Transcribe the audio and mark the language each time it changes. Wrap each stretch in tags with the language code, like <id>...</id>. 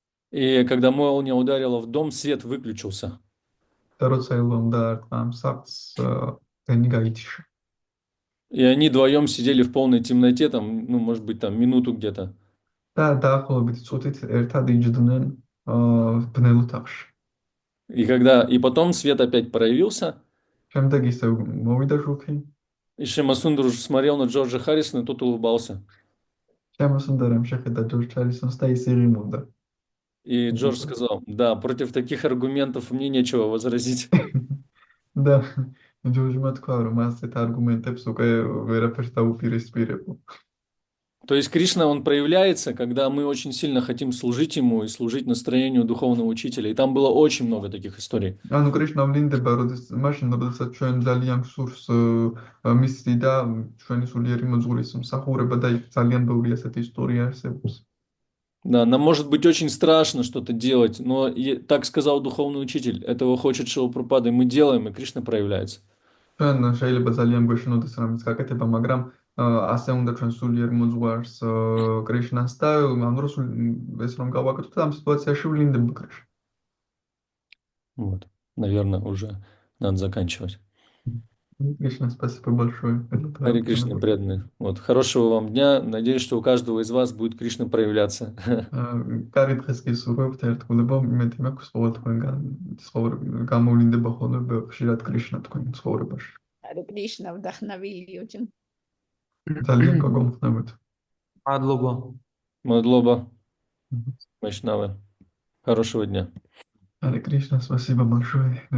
<ru>И когда молния ударила в дом, свет выключился.</ru> <ka>და როცა ელვამ დაარტყა ამ სახლს დენი გაითიშა.</ka> <ru>И они вдвоем сидели в полной темноте, там, может быть, там минуту где-то.</ru> <ka>და დაახლოებით წუთით ერთად იჯდნენ ბნელ ოთახში.</ka> <ru>И потом свет опять проявился.</ru> <ka>შემდეგ ისე მოვიდა жуки.</ka> <ru>И Шимасундар уже смотрел на Джорджа Харрисона, и тот улыбался.</ru> <ka>შემასუნდარამ შეხედა ჯორჯ ჰარისონს და ის იღიმოდა.</ka> <ru>И Джордж сказал, да, против таких аргументов мне нечего возразить.</ru> <ka>და ჯორჯმა თქვა, რომ ასეთ არგუმენტებს უკვე ვერაფერს დაუპირისპირებო.</ka> <ru>То есть Кришна, он проявляется, когда мы очень сильно хотим служить ему и служить настроению духовного учителя. И там было очень много таких историй.</ru> <ka>ანუ კრიშნა ვლინდება, მაშინ, როდესაც ჩვენ ძალიან გსურს მისი და ჩვენი სულიერი მოძღვრის მსახურება და იქ ძალიან ბევრი ასეთი ისტორია არსებობს.</ka> <ru>Да, нам может быть очень страшно что-то делать, но так сказал духовный учитель. Этого хочет Шрила Прабхупада, и мы делаем, и Кришна проявляется.</ru> <ka>ჩვენ შეიძლება ძალიან გვეშინოდეს რამის გაკეთება, მაგრამ ასე უნდა ჩვენ სულიერ მოძღვარს კრიშნას და ამ დროს ეს რომ გავაკეთოთ, ამ სიტუაციაში ვლინდება კრიშნა.</ka> <ru>Вот, наверное, уже надо заканчивать. Кришна, спасибо большое. Харе Кришна, преданные. Вот, хорошего вам дня. Надеюсь, что у каждого из вас будет Кришна проявляться.</ru> <ka>კარგი დღეს გისურვებთ ერთგულებო, იმედი მაქვს ყოველ თქვენგან გამოვლინდება ხოლმე ხშირად კრიშნა თქვენ ცხოვრებაში.</ka> <ru>Харе Кришна, вдохновили очень.</ru> <ka>ძალიან გაგონხნებთ. მადლობა.</ka> <ru>Мадлоба. Вайшнавы. Хорошего дня. Харе Кришна, спасибо большое.</ru>